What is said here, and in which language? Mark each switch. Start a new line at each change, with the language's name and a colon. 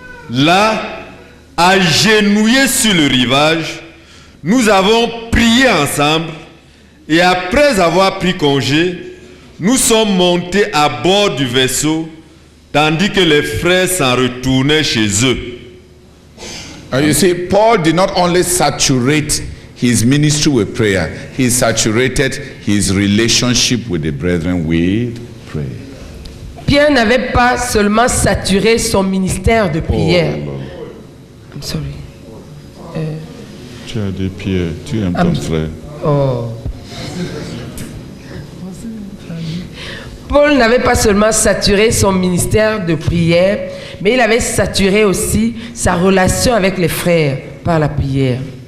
French: Là, agenouillés sur le rivage, nous avons prié ensemble et après avoir pris congé, nous sommes montés à bord du vaisseau tandis que les frères s'en retournaient chez eux.
English: You see, Paul did not only saturate his ministry with prayer, he saturated his relationship with the brethren with prayer.
French: Pierre n'avait pas seulement saturé son ministère de prière.
English: I'm sorry.
French: Tu as des pieds, tu aimes ton frère. Oh. Paul n'avait pas seulement saturé son ministère de prière, mais il avait saturé aussi sa relation avec les frères par la prière.